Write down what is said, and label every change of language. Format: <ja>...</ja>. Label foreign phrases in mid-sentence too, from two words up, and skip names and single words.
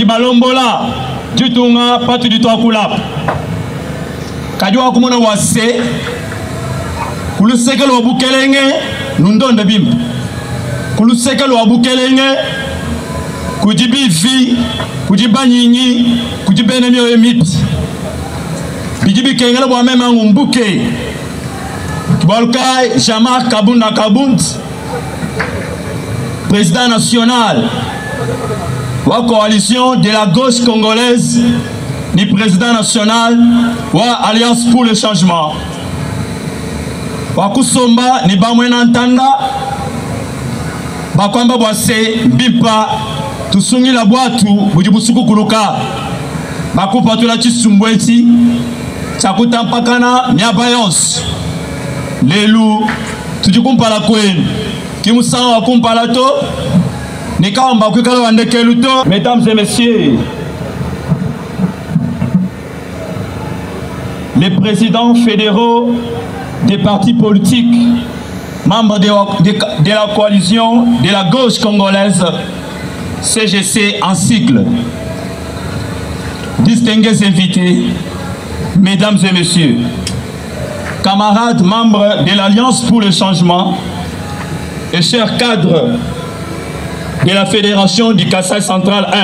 <lua>balombola jitunga patu ditwakulapa kajua wakumona wase kuluseke lwa bukelenge nundonde bimba kuluseke lwa bukelenge kujibivi kujibanyinyi kujibene myo emiti bijibi kengela bwa mema ngumbuke kibalukai Jean-Marc Kabunda Kabundi</lua> <fr>président national</fr> <lua>wa</lua> <fr>coalition de la gauche congolaise</fr> <lua>ni</lua> <fr>président national</fr> <lua>wa</lua> <fr>Alliance pour le changement</fr> <lua>wa kusomba ni bamwena ntanda bakwamba bwase mbipa tusungi la bwatu bujibusuku kuluka bakupa tula chisumbweti chakutampakana miabayons lelu tujikumpala kwenu kimusana wakumpala to nikaomba kwikala wandekelu to.</lua> <fr>Mesdames et messieurs, les présidents fédéraux des partis politiques membres de la coalition de la gauche congolaise CGC en cycle, distingués invités, mesdames et messieurs, camarades membres de l'Alliance pour le changement et chers cadres de la Fédération du Kasaï Central</fr>